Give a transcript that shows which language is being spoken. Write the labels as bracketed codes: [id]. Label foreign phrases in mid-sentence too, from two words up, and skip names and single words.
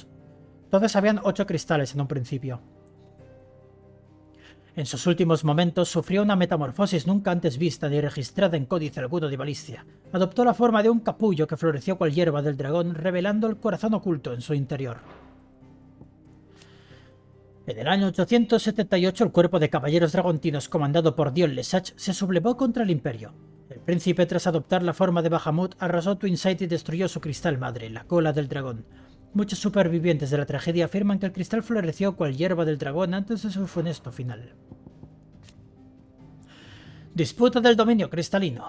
[es] Todos habían 8 cristales en un principio. En sus últimos momentos sufrió una metamorfosis nunca antes vista ni registrada en códice alguno de Valistia. Adoptó la forma de un capullo que floreció cual hierba del dragón, revelando el corazón oculto en su interior. En el año 878 el cuerpo de caballeros dragontinos comandado por Dion Lesach se sublevó contra el imperio. El príncipe, tras adoptar la forma de Bahamut, arrasó Twinsight y destruyó su cristal madre, la cola del dragón. Muchos supervivientes de la tragedia afirman que el cristal floreció cual hierba del dragón antes de su funesto final. Disputa del dominio cristalino.